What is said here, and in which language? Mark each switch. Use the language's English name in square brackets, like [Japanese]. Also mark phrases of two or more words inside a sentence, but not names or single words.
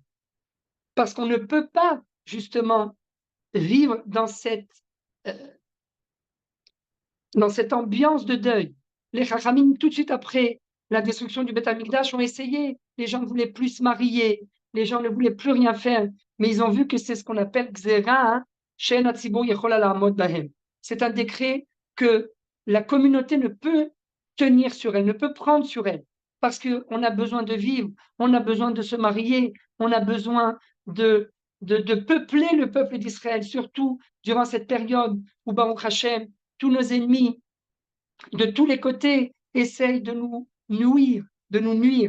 [French] Parce qu'on ne peut pas, justement, vivre dans cette ambiance de deuil. Les Chachamim, tout de suite après la destruction du [Hebrew] בית המקדש, [French] ont essayé. Les gens ne voulaient plus se marier, les gens ne voulaient plus rien faire. mais ils ont vu que c'est ce qu'on appelle [Hebrew] גזירה, שאין הציבור יכול לעמוד בהם. [French] C'est un décret que la communauté ne peut tenir sur elle, ne peut prendre sur elle, parce qu'on a besoin de vivre, on a besoin de se marier, on a besoin de peupler le peuple d'Israël, surtout durant cette période où [Hebrew] ברוך השם, [French] tous nos ennemis de tous les côtés essayent de nous nuire, de nous nuire.